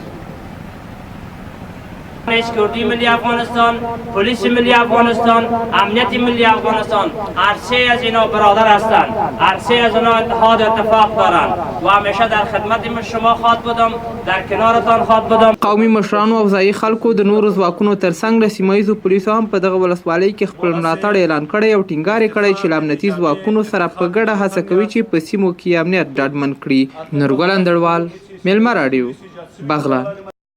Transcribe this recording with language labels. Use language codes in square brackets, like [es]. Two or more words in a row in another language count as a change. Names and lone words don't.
[fa] سکیوریتی ملی افغانستان، پلیس ملی افغانستان، امنیت ملی افغانستان، هر سه از اینا برادر هستند، هر سه از اینا اتحاد و اتفاق دارند و همیشه در خدمت شما خواهد بودم، در کنارتان خواهد بودم. [ps] قومي مشرانو او ځایي خلکو د نورو ځواکونو ترڅنګ د سیمهیزو پولیسو هم په دغه ولسوالۍ کې خپل ملاتړ اعلان کړی او ټینګار یې کړی چې له امنیتي ځواکونو سره په ګډه هڅه کوي چې په سیمو کې امنیت ډاډمن کړي. نورګل اندړوال، میلمه راډیو، بغلان.